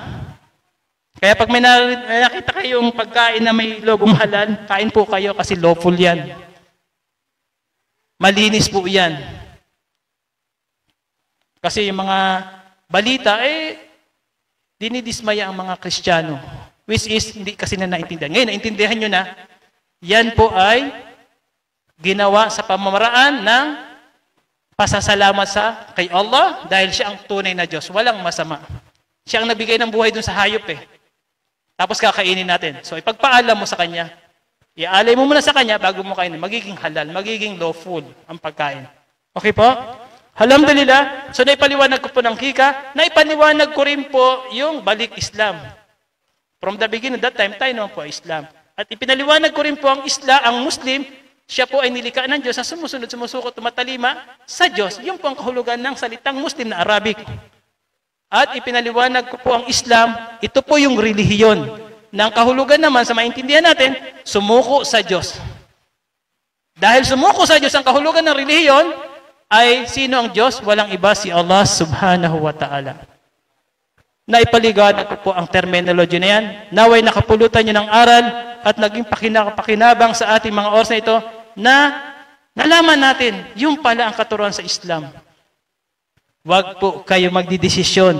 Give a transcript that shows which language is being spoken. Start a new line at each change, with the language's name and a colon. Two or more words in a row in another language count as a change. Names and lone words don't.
Filipino: Kaya pag may nakita kayong pagkain na may logong halal, kain po kayo kasi lawful yan. Malinis po yan. Kasi yung mga balita, dinidismaya ang mga Kristiyano.
English: Which is,
Filipino: hindi kasi na naintindihan. Ngayon, naintindihan nyo na, yan po ay ginawa sa pamamaraan ng pasasalamat kay Allah dahil siya ang tunay na Diyos. Walang masama. Siya ang nabigay ng buhay dun sa hayop eh. Tapos kakainin natin. So ipagpaalam mo sa Kanya. Iaalay mo muna sa Kanya bago mo kainin. Magiging halal, magiging lawful ang pagkain. Okay po? Alhamdulillah. So naipaliwanag ko po ng hika. Naipaliwanag ko rin po yung balik Islam.
English: From the beginning, that time,
Filipino: tayo naman po Islam. At ipinaliwanag ko rin po ang Islam, ang Muslim, siya po ay nilikha ng Diyos na sumusunod, sumusukot, tumatalima sa Diyos. Yun po ang kahulugan ng salitang Muslim na Arabic. At ipinaliwanag ko po ang Islam, ito po yung relihiyon. Nang kahulugan naman sa maintindihan natin, sumuko sa Diyos. Dahil sumuko sa Diyos ang kahulugan ng relihiyon, ay sino ang Diyos? Walang iba, si Allah
Arabic: سبحانه وتعالى.
Filipino: Naipaliwanag ko po ang terminology na yan. Naway nakapulutan nyo ng aral at naging pakinabang sa ating mga oras na ito na nalaman natin, yung pala ang katuruan sa Islam. Huwag po kayo magdidesisyon.